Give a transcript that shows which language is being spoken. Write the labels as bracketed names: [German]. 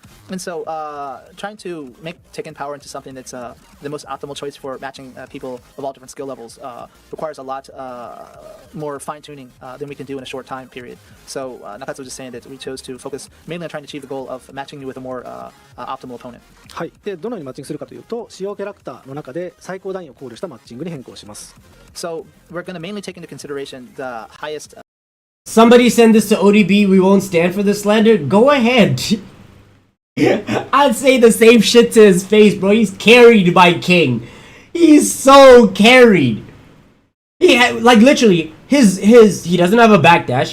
[English] And so, trying to make Tekken Power into something that's the most optimal choice for matching people of all different skill levels requires a lot more fine-tuning than we can do in a short time period. So, Nakatsu was just saying that we chose to focus mainly on trying to achieve the goal of matching you with a more optimal opponent. [Japanese] はい。で、どのようにマッチングするかというと、使用キャラクターの中で最高段位を考慮したマッチングに変更します。 [English] So, we're going to mainly take into consideration the highest... Somebody send this to ODB, we won't stand for this slander? Go ahead. I'd say the same shit to his face, bro. He's carried by King. He's so carried. Like literally, he doesn't have a backdash.